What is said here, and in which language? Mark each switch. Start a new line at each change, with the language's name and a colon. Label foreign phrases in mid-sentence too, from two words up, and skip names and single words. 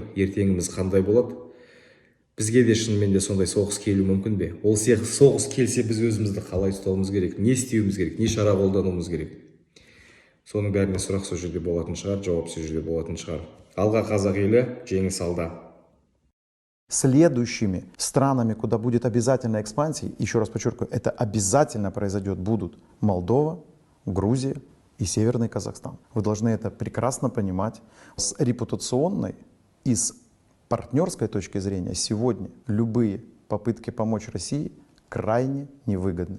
Kazakh: Ертеңіміз қандай болады? Бізге де шынымен де сондай соғыс келу мүмкін бе? Ол сияқты соғыс келсе, біз өзімізді қалай ұстауымыз керек? Не істеуіміз керек? Не шара қолдануымыз керек? Соның бәріне сұрақ сол жерде болатын шығар, жауап сол жерде болатын шығар. Алға қазақ елі, жеңіс алда.
Russian: Следующими странами, куда будет обязательно экспансия, еще раз подчеркиваю, это обязательно произойдет, будут Молдова, Грузия и Северный Казахстан. Вы должны это прекрасно понимать. С репутационной и с партнерской точки зрения сегодня любые попытки помочь России крайне невыгодны.